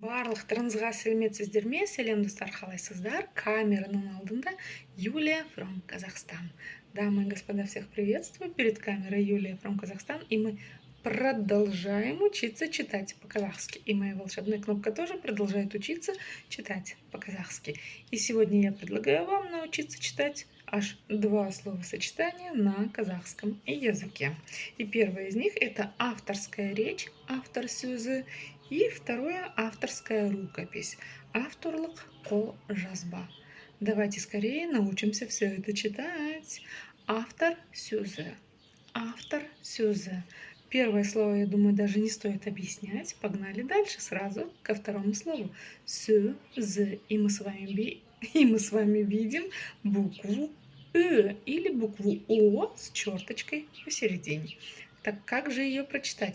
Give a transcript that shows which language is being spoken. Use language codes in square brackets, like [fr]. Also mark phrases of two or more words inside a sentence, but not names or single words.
[kk] Барлықтарыңызға сәлеметсіздер ме? Сәлем достар, қалайсыздар? Камераның алдында Юлия from Казахстан. [ru] Дамы и господа, всех приветствую. Перед камерой Юлия from Казахстан. И мы продолжаем учиться читать по-казахски. И моя волшебная кнопка тоже продолжает учиться читать по-казахски. И сегодня я предлагаю вам научиться читать аж 2 словосочетания на казахском языке. И первое из них это авторская речь, [kk] автор сөзі, [ru] и второе авторская рукопись, [kk] авторлық қолжазба. [ru] Давайте скорее научимся все это читать. [kk] Автор сөзі, автор сөзі. [ru] Первое слово, я думаю, даже не стоит объяснять. Погнали дальше сразу ко второму слову. [kk] Сөзі. [ru] И мы с вами видим букву «ы» или букву «о» с черточкой посередине. Так как же ее прочитать?